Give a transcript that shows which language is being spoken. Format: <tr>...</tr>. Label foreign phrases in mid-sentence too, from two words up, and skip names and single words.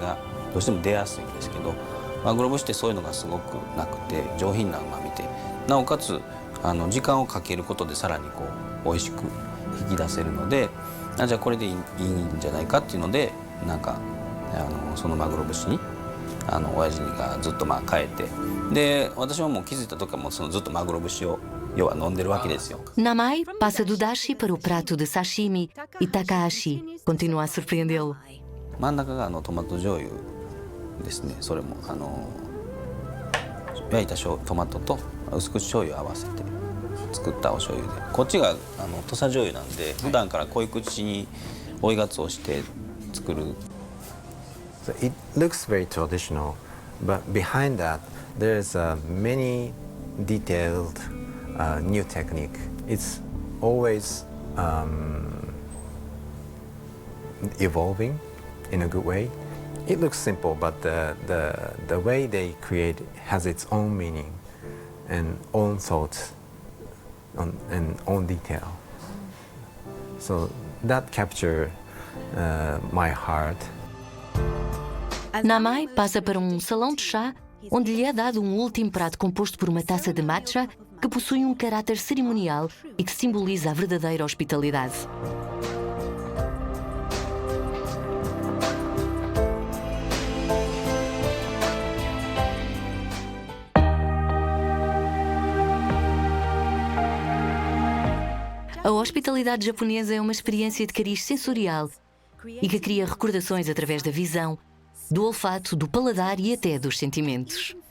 <ja>がどうしても出やすいんですけどマグロ節ってそういうのがすごくなくて上品な旨味でなおかつ時間をかけることでさらにこう美味しく引き出せるのでじゃあこれでいいんじゃないかっていうのでなんかそのマグロ節に親父がずっとまあ変えてで私はもう気づいた時はもうそのずっとマグロ節を要は飲んでるわけですよ。</ja> <pt>Namae passa do dashi para o prato de sashimi e Takahashi continua a surpreendê-lo.</pt> <ja>真ん中がトマト醤油ですね。それも焼いたトマトと薄口醤油を合わせて作ったお醤油でこっちが土佐醤油なんで普段から濃い口に追いがつおして作る。</ja> <en>So it looks very traditional, but behind that there's many detailed new technique. It's always evolving in a good way. It looks simple, but the way they create has its own meaning and own thoughts and own detail. So that captured my heart.</en> <pt>Namae passa para um salão de chá onde lhe é dado um último prato composto por uma taça de matcha que possui um caráter cerimonial e que simboliza a verdadeira hospitalidade. A hospitalidade japonesa é uma experiência de cariz sensorial e que cria recordações através da visão, do olfato, do paladar e até dos sentimentos.</pt>